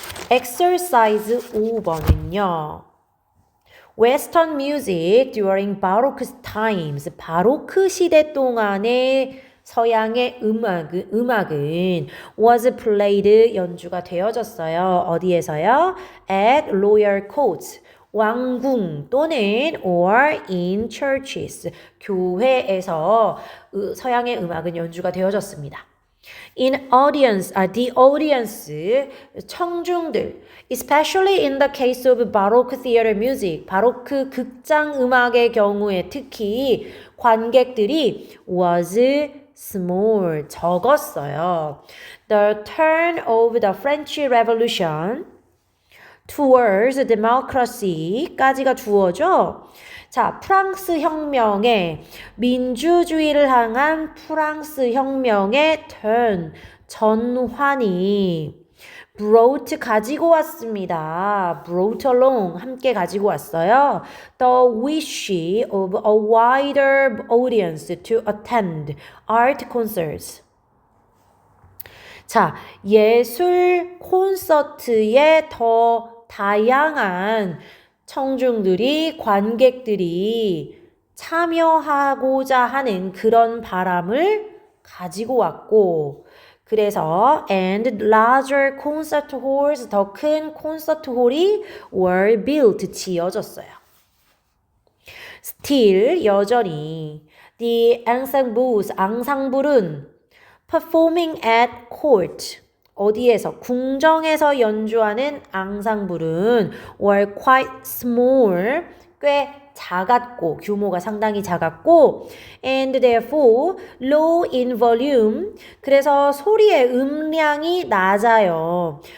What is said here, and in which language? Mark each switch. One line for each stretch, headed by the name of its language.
Korean: exercise 5번은요.
English: Western music during Baroque times,
Korean: 바로크 시대 동안의 서양의 음악은
English: was played,
Korean: 연주가 되어졌어요. 어디에서요?
English: At royal courts,
Korean: 왕궁 또는
English: or in churches,
Korean: 교회에서 서양의 음악은 연주가 되어졌습니다.
English: In audience, the audience,
Korean: 청중들,
English: especially in the case of Baroque theater music,
Korean: 바로크 극장 음악의 경우에 특히 관객들이
English: was small,
Korean: 적었어요.
English: The turn of the French Revolution towards democracy까지가 주어죠.
Korean: 자, 프랑스 혁명의 민주주의를 향한 프랑스 혁명의 turn, 전환이 brought, 가지고 왔습니다.
English: brought along,
Korean: 함께 가지고 왔어요.
English: The wish of a wider audience to attend art concerts.
Korean: 자, 예술 콘서트에 더 다양한 청중들이, 관객들이 참여하고자 하는 그런 바람을 가지고 왔고, 그래서
English: and larger concert halls,
Korean: 더 큰 콘서트 홀이
English: were built,
Korean: 지어졌어요.
English: Still,
Korean: 여전히
English: the ensembles,
Korean: 앙상블은
English: performing at court,
Korean: 어디에서? 궁정에서 연주하는 앙상블은
English: were quite small,
Korean: 꽤 작았고, 규모가 상당히 작았고,
English: and therefore low in volume,
Korean: 그래서 소리의 음량이 낮아요.